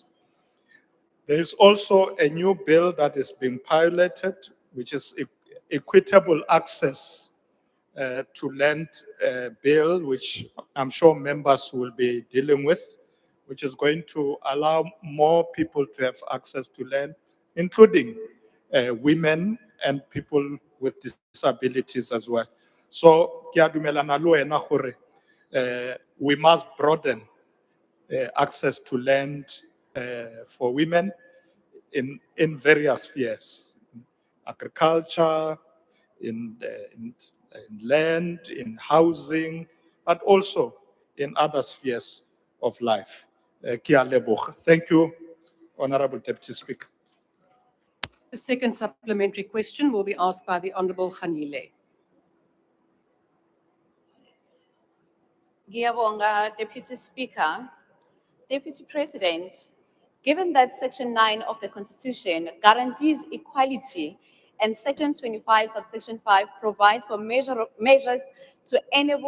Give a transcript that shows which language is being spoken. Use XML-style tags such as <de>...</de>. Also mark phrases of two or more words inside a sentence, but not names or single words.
<en>There is also a new bill that is being piloted, which is equitable access to land bill, which I'm sure members will be dealing with, which is going to allow more people to have access to land, including women and people with disabilities as well. So,</en> <tn>ke a dumelana le wena gore,</tn> <en>we must broaden access to land for women in various spheres, agriculture, in land, in housing, but also in other spheres of life.</en> <tn>Ke a leboga.</tn> <en>Thank you, Honorable Deputy Speaker. The second supplementary question will be asked by the Honorable Khanile.</en> <zu>Ngiyabonga,</zu> <en>Deputy Speaker. Deputy President, given that Section 9 of the Constitution guarantees equality and Section 25, subsection 5 provides for measures to enable</en>